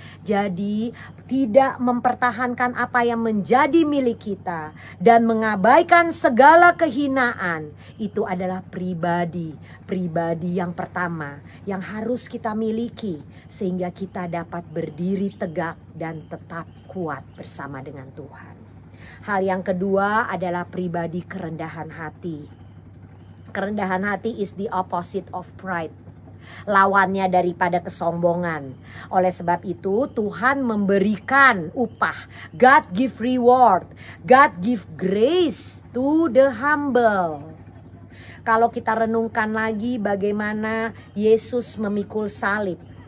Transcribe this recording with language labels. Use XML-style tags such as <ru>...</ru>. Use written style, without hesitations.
<id>Jadi tidak mempertahankan apa yang menjadi milik kita dan mengabaikan segala kehinaan, itu adalah pribadi yang pertama yang harus kita miliki sehingga kita dapat berdiri tegak dan tetap kuat bersama dengan Tuhan. Hal yang kedua adalah pribadi kerendahan hati. Kerendahan hati</id> <en>is the opposite of pride.</en> <id>Lawannya daripada kesombongan. Oleh sebab itu Tuhan memberikan upah.</id> <en>God give reward. God give grace to the humble.</en> <id>Kalau kita renungkan lagi bagaimana Yesus memikul salib.</id>